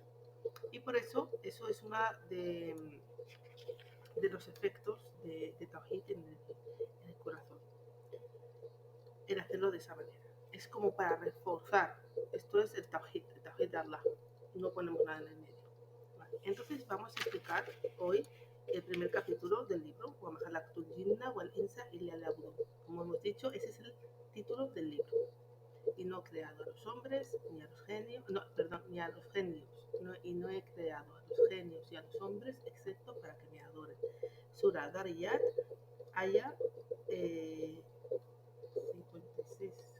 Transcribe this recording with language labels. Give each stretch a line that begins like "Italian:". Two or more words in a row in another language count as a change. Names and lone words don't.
Spanish: Y por eso es una de los efectos de Tawhid en el corazón, el hacerlo de esa manera. Es como para reforzar, esto es el Tawhid de Allah, no ponemos nada en el medio. Vale. Entonces vamos a explicar hoy el primer capítulo del libro,
Arabic: وَمَا خَلَقْتُ الْجِنَّ وَالْإِنسَ إِلَّا لِيَعْبُدُونَ.
Spanish: Como hemos dicho, ese es el título del libro. Y no he creado a los hombres ni a los genios, ni a los genios, y no he creado a los genios y a los hombres excepto para que me adoren. Sura Dariyat, aya 56.